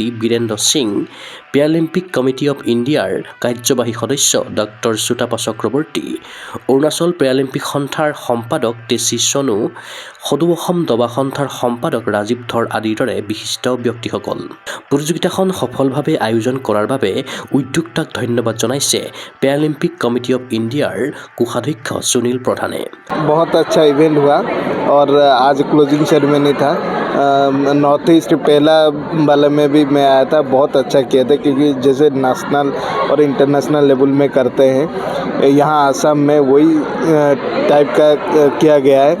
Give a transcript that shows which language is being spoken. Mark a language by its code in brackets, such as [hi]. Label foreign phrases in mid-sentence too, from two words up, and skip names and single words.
[as] বীৰেন্দ্ৰ সিং পেৰালিম্পিক কমিটি অফ ইণ্ডিয়াৰ কাৰ্যবাহী সদস্য ডক্টৰ চুতাপা চক্ৰৱৰ্তী অৰুণাচল পেৰালিম্পিক সন্থাৰ সম্পাদক টেচি চনু সদৌ অসম দবা সন্থাৰ সম্পাদক ৰাজীৱ ধৰ আদিৰ দৰে বিশিষ্ট ব্যক্তিসকল প্ৰতিযোগিতাখন সফলভাৱে আয়োজন কৰাৰ বাবে উদ্যোক্তাক ধন্যবাদ জনাইছে পেৰালিম্পিক কমিটি অফ ইণ্ডিয়াৰ কোষাধ্যক্ষ সুনীল প্ৰধানে। [hi] बहुत अच्छा इवेंट हुआ और आज [en] closing ceremony [hi] था। नॉर्थ ईस्ट पहला वाले में भी मैं आया था, बहुत अच्छा किया था क्योंकि जैसे नेशनल और [en] international level [hi] में करते हैं यहाँ आसाम में वही टाइप का किया गया है।